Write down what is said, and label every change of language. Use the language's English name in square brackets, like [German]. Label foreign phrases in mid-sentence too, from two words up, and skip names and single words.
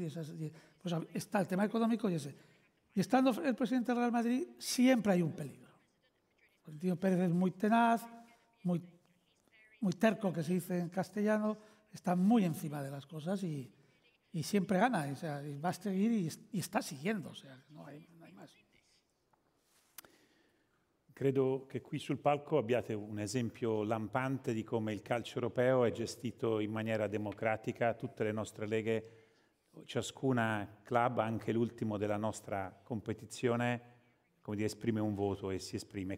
[Spanish] Pues está el tema económico y ese. Y estando el presidente del Real Madrid, siempre hay un peligro. Florentino Pérez es muy tenaz, muy terco, que se dice en castellano, está muy encima de las cosas y siempre gana. O sea, va a seguir y está siguiendo. O sea, no hay más. [Italian] Credo che qui sul palco abbiate un esempio lampante di come il calcio europeo è gestito in maniera democratica. Tutte le nostre leghe, ciascuna club, anche l'ultimo della nostra competizione, come dire, esprime un voto e si esprime.